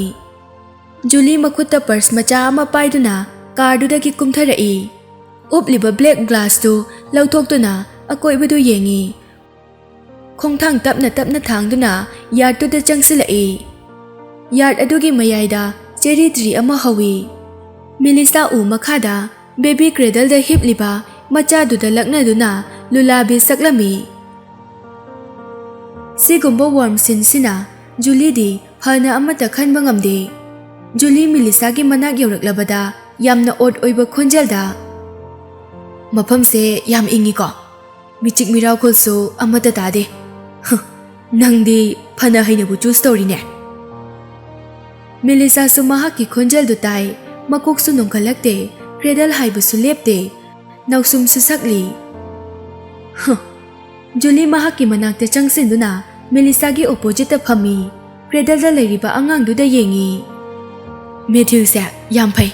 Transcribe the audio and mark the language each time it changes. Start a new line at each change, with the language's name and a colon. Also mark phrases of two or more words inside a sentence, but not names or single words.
Manipuri: Julie makhutta purse macha ama paiduna car dudagi kumtharai. Upliba
English: black glass
Manipuri: tu lauthokduna akoibadu yengi. Khongthang tapna thangduna yard tu da changsilai. Yard adugi mayaida
English: cherry tree
Manipuri: ama hawi. Melissa u makhada
English: baby cradle
Manipuri: da hipliba macha duda laknaduna lulabi saklami. Sigumba warm sinsina Julie di hana amata khanba ngamde. Julie Melissa gi manak yoraklabada yamna odd oiba khonjalda Mafamse yam ingi ko. Michik miracle so amata tade. Nangdi phana haina bu
English: choose story
Manipuri: ne. Melissa su mahaki khonjal du tai, makok su nongkalakte, cradle haibu su lepte, nausum su sakli. Julie mahaki manakte changsinduna, Melissa gi opposite phami, cradle da leiriba angang du da yengi. Matthew se yam phai.